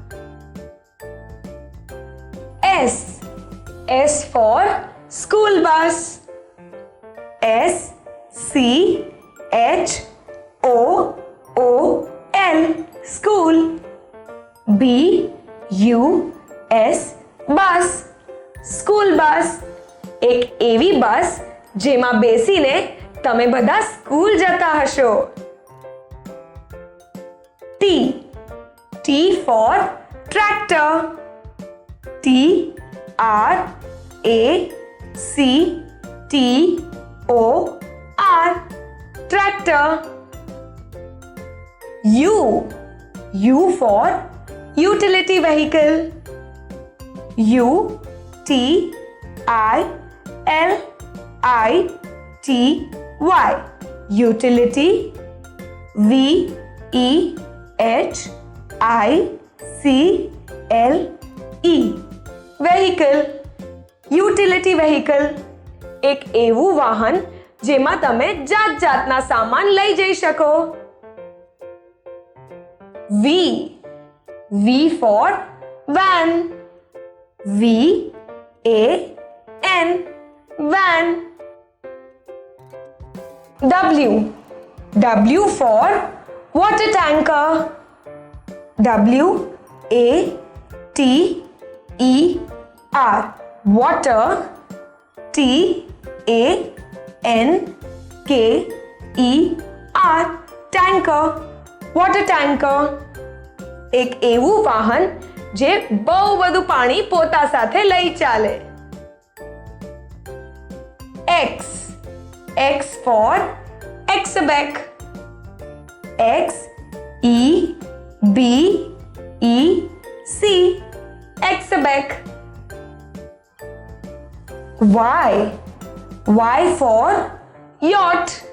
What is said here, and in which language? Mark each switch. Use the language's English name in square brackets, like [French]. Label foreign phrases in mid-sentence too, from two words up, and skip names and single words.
[English] S for school bus. SCHOOL, school. BUS, bus, school bus. [Gujarati] એક એવી બસ જેમાં બેસીને તમે બધા સ્કૂલ જતા હશો. [English] T for tractor. TRACTOR, tractor. U for utility vehicle. UTILITY, utility. VEHICLE, vehicle, utility vehicle. [Gujarati] એક એવું વાહન જેમાં તમે જાતના સામાન લઈ જઈ શકો. [English] V for van. VAN, van. W for water tanker. WATER, water. TANKER, tanker, water tanker. [Gujarati] એક એવું વાહન જે બહુ બધું પાણી પોતા સાથે લઈ ચાલે. [English] X for exebec. XEBEC, exebec. Y for yacht.